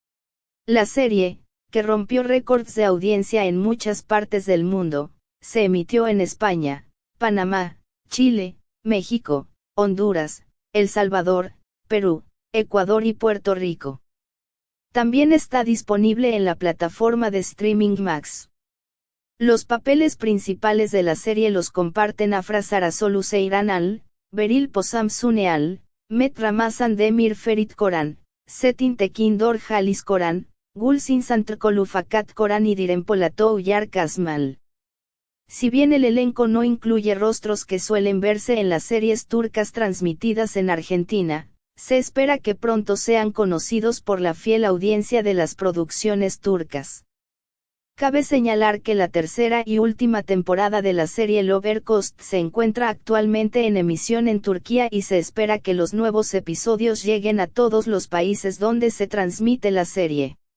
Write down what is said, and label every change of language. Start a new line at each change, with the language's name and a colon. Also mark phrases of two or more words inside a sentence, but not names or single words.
Spanish: La serie, que rompió récords de audiencia en muchas partes del mundo, se emitió en España, Panamá, Chile, México, Honduras, El Salvador, Perú, Ecuador y Puerto Rico. También está disponible en la plataforma de streaming Max. Los papeles principales de la serie los comparten Afra Sarasolu Seyran Al, Beril Posam Sune Al, Met Ramazan Demir Ferit Coran, Setin Tekindor Halis Coran, Gulsin Santrkolu Fakat Coran y Dirempolatou Yar Kazmal. Si bien el elenco no incluye rostros que suelen verse en las series turcas transmitidas en Argentina, se espera que pronto sean conocidos por la fiel audiencia de las producciones turcas. Cabe señalar que la tercera y última temporada de la serie Lower Coast se encuentra actualmente en emisión en Turquía y se espera que los nuevos episodios lleguen a todos los países donde se transmite la serie.